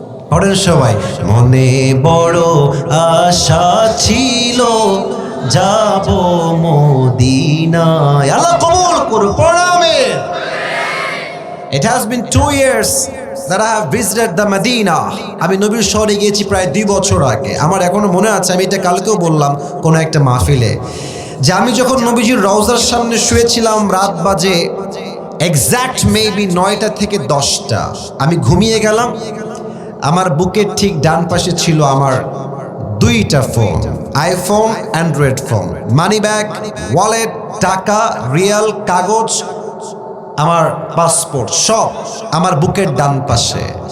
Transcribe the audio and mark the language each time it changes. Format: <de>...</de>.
<bn>পড়েন সবাই, মনে বড় আশা ছিল যাব মদিনায়। আল্লাহ কবুল করুন। পড়াবে</bn> <en>It has been 2 years that I have visited the Medina.</en> <bn>আমি নবীর শহরে গিয়েছি প্রায় 2 বছর আগে। আমার এখনো মনে আছে, আমি এটা কালকেও বললাম কোনো একটা মাহফিলে, যে আমি যখন নবীজির রওজার সামনে শুয়েছিলাম, রাত বাজে এক্স্যাক্ট মেবি 9টা থেকে 10টা। আমি ঘুমিয়ে গেলাম। আমার বুকের ঠিক ডান পাশে ছিল আমার 2টা phone, iPhone, Android phone, money bag, wallet, টাকা, রিয়াল, কাগজ, আমার পাসপোর্ট, সব আমার বুকের ডান পাশে।</bn>